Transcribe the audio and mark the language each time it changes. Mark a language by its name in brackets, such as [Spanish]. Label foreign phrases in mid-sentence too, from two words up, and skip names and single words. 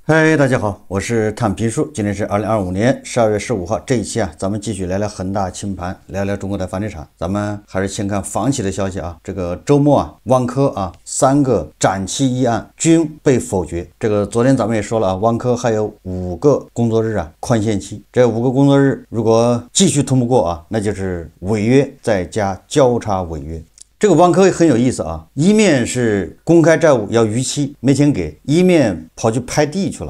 [Chinese] 嗨，大家好，我是探评术。今天是2025年12月15号，这一期咱们继续聊聊恒大清盘，聊聊中国的房地產。咱們還是先看房企的消息啊。這個周末萬科3個展期議案均被否決。這個昨天咱們也說了萬科還有5個工作日寬限期。這5個工作日如果繼續通不過那就是違約再加交叉違約。這個萬科很有意思一面是公開債務要逾期沒錢給，一面跑去拍地去了。